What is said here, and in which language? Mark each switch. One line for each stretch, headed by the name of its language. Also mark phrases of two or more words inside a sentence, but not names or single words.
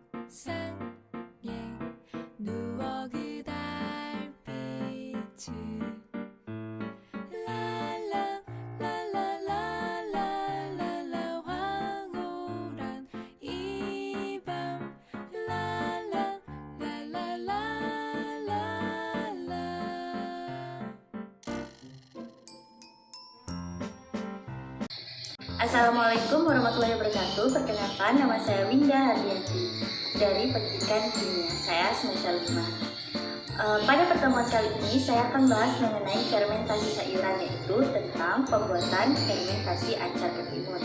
Korean: 상에 누워 그 달빛을 랄라 랄라랄라랄라 황홀한 이 밤 랄라 랄라랄라랄라.
Arabic: السلام عليكم ورحمة الله وبركاته.
Indonesian: Perkenalkan, nama saya Winda Hardianti dari Pendidikan Kimia. Saya semester 5. Pada pertemuan kali ini saya akan bahas mengenai fermentasi sayuran, yaitu tentang pembuatan fermentasi acar ketimun.